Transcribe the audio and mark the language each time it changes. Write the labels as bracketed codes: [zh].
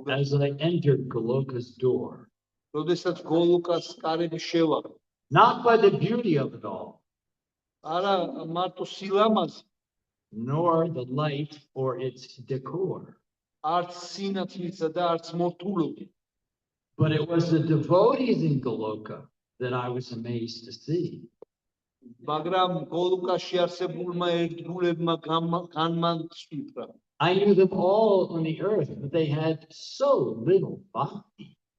[en] As I entered Goloka's door, [ka] როდესაც გოლოკას კარები შევაღე. [en] not by the beauty of it all, [ka] არა მარტო სილამაზე, [en] nor the light or its decor, [ka] არც სინათლისა და არც მორთულობით. [en] but it was the devotees in Goloka that I was amazed to see. [ka] მაგრამ გოლოკაში არსებულმა ერთგულებმა განმანცვიფრა. [en] I knew them all on the earth, but they had so little bhakti.